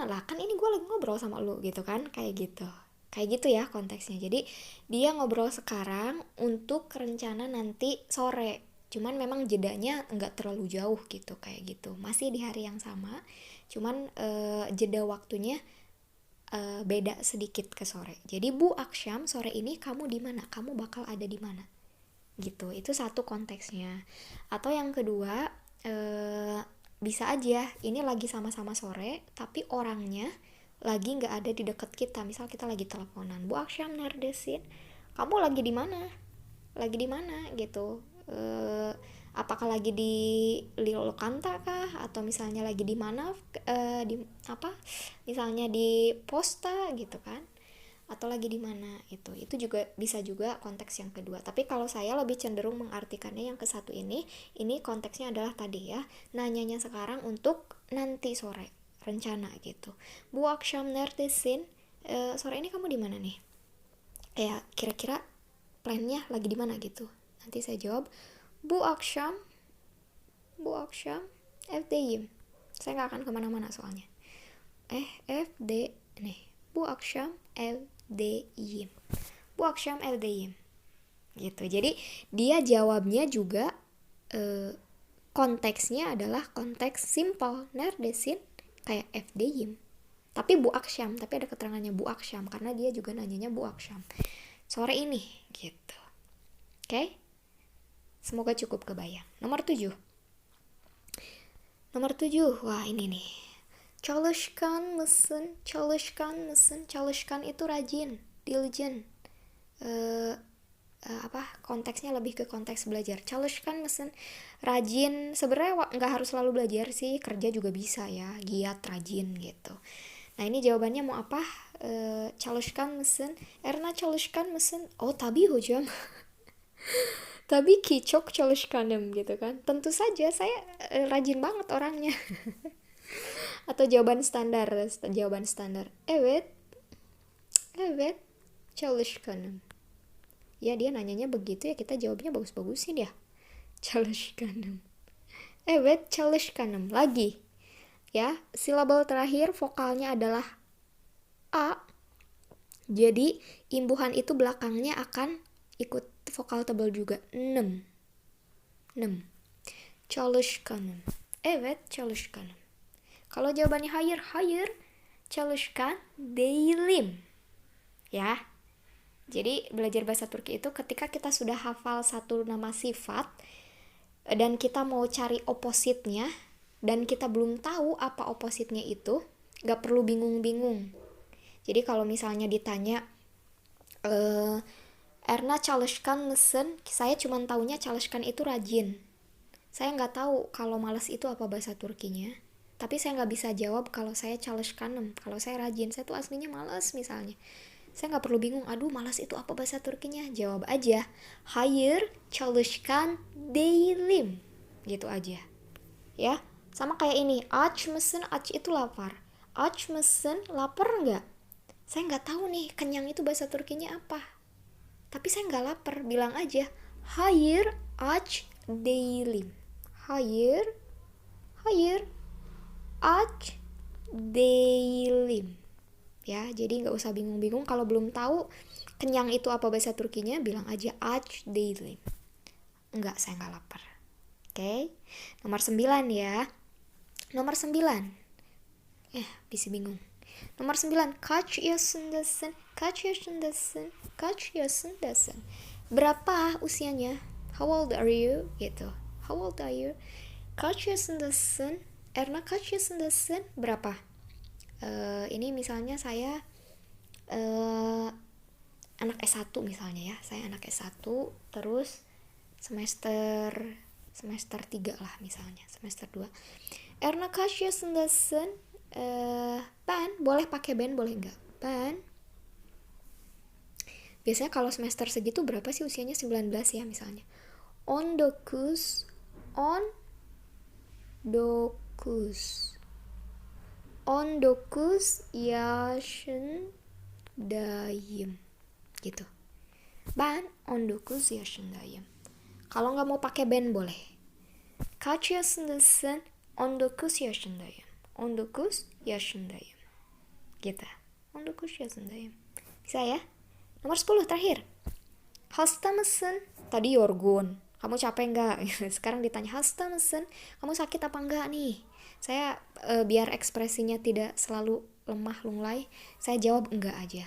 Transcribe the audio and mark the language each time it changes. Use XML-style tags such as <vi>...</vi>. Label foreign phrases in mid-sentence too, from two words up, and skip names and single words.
<id>Lah kan ini gue lagi ngobrol sama lu gitu kan, kayak gitu ya konteksnya. Jadi dia ngobrol sekarang untuk rencana nanti sore. Cuman memang jedanya nggak terlalu jauh gitu, kayak gitu. Masih di hari yang sama, cuman jeda waktunya beda sedikit ke sore.</id> <tr>Jadi bu akşam,</tr> <id>sore ini kamu di mana? Kamu bakal ada di mana? Gitu. Itu satu konteksnya. Atau yang kedua, bisa aja ini lagi sama-sama sore, tapi orangnya lagi nggak ada di dekat kita. Misal kita lagi teleponan,</id> <tr>Bu akşam neredesin?</tr> <id>Kamu lagi di mana? Lagi di mana gitu. Apakah lagi di Lokanta kah, atau misalnya lagi di mana, misalnya di Posta gitu kan, atau lagi di mana. Itu juga bisa juga konteks yang kedua. Tapi kalau saya lebih cenderung mengartikannya yang ke satu ini konteksnya adalah tadi ya, nanyanya sekarang untuk nanti sore, rencana gitu.</id> <tr>Bu akşam neredesin?</tr> <id>Sore ini kamu di mana nih? Kayak kira-kira plannya lagi di mana gitu. Nanti saya jawab,</id> <tr>Bu akşam evdeyim.</tr> <id>Saya gak akan kemana-mana soalnya. FD nih.</id> <tr>Bu akşam evdeyim. Bu akşam evdeyim.</tr> <id>Gitu. Jadi dia jawabnya juga konteksnya adalah konteks simple.</id> <tr>Nerdesin kayak FDYim.</tr> <id>Tapi</id> <tr>Bu Aksyam,</tr> <id>tapi ada keterangannya</id> <tr>Bu Aksyam</tr> <id>karena dia juga nanyanya</id> <tr>Bu Aksyam.</tr> <id>Sore ini gitu. Oke? Semoga cukup kebayang. Nomor 7. Wah, ini nih.</id> <tr>Çalışkan mısın? Çalışkan itu rajin, diligent.</tr> <id>Konteksnya lebih ke konteks belajar.</id> <tr>Çalışkan mısın?</tr> <id>Rajin. Sebenarnya nggak harus selalu belajar sih, kerja juga bisa ya, giat, rajin gitu. Nah, ini jawabannya mau apa?</id> <tr>Çalışkan mısın? Erna çalışkan mısın? Oh, tabii hocam. Tabii ki çok çalışkanım</tr> <id>gitu kan. Tentu saja saya rajin banget orangnya. Atau jawaban standar.</id> <tr>Evet, çalışkanım.</tr> <id>Ya, dia nanyanya begitu ya, kita jawabnya bagus-bagusin ya.</id> <tr>Çalışkanım. Evet, çalışkanım.</tr> <id>Lagi. Ya, silabel terakhir vokalnya adalah A. Jadi, imbuhan itu belakangnya akan ikut vokal tebal juga. 6.</id> <tr>Çalışkanım. Evet, çalışkanım.</tr> <id>Kalau jawabannya</id> <tr>hayır, çalışkan değilim.</tr> <id>Ya. Jadi belajar bahasa Turki itu ketika kita sudah hafal satu nama sifat dan kita mau cari opositnya dan kita belum tahu apa opositnya itu, gak perlu bingung-bingung. Jadi kalau misalnya ditanya Erna</id> <tr>çalışkan mısın?</tr> <id>Saya cuma taunya çalışkan itu rajin. Saya nggak tahu kalau malas itu apa bahasa Turkinya. Tapi saya nggak bisa jawab kalau saya çalışkanım, kalau saya rajin. Saya tuh aslinya malas misalnya. Saya nggak perlu bingung, aduh malas itu apa bahasa Turkinya. Jawab aja,</id> <tr>hayır çalışkan değilim.</tr> <id>Gitu aja. Ya, sama kayak ini,</id> <tr>aç mısın? Aç itu lapar. Aç mısın?</tr> <id>Lapar nggak? Saya nggak tahu nih, kenyang itu bahasa Turkinya apa. Tapi saya nggak lapar, bilang aja,</id> <tr>hayır aç değilim. Hayır aç değilim.</tr> <id>Ya, jadi nggak usah bingung-bingung kalau belum tahu kenyang itu apa bahasa Turkinya, bilang aja</id> <tr>aç değilim.</tr> <id>Enggak, saya nggak lapar. Oke. Nomor 9 ya. Nomor 9. Bisa bingung. Nomor 9.</id> <tr>Kaç yaşındasın?</tr> <id>Berapa usianya?</id> <en>How old are you? Gitu. How old are you?</en> <tr>Kaç yaşındasın? Erna kaç yaşındasın?</tr> <id>Berapa? Ini misalnya saya anak S1 misalnya ya. Saya anak S1 terus semester 3 lah misalnya. Semester 2. Erna</id> <tr>kaç yaşındasın?</tr> <id>Ben, boleh pakai ben boleh enggak? Ben. Biasanya kalau semester segitu berapa sih usianya? 19 ya misalnya. 19 yaşındayım gitu.</id> <tr>Ben 19 yaşındayım.</tr> <id>Kalau nggak mau pakai ben boleh.</id> <tr>Kaç yaşındasın? 19 yaşındayım. 19 yaşındayım.</tr> <id>Gitu. 19 yaşındayım. Bisa ya? Nomor 10 terakhir.</id> <tr>Hasta mısın? Tadi yorgun.</tr> <id>Kamu capek nggak? Sekarang ditanya</id> <tr>hasta mısın?</tr> <id>Kamu sakit apa enggak nih? Saya biar ekspresinya tidak selalu lemah lunglai, saya jawab enggak aja.</id>